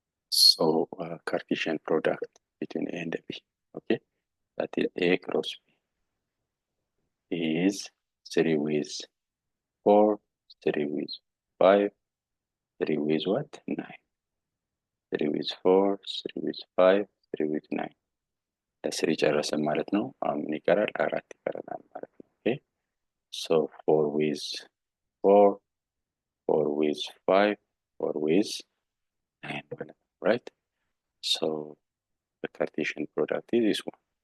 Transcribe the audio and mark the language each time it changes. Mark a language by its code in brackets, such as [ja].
[en] So Cartesian product between a and b okay that is a cross b is 3 with 4, 3 with 5, 3 with what? 9. 3 with 4, 3 with 5, 3 with 9 [am] ለስሪ ጨረሰን ማለት ነው። አሁን ምን ይቀራል? አራት ይቀረናል ማለት ነው። ኦኬ [en] so 4 with 4, 4 with 5, 4 with 9 [am] ማለት ነው። [en] right so the Cartesian product is this one.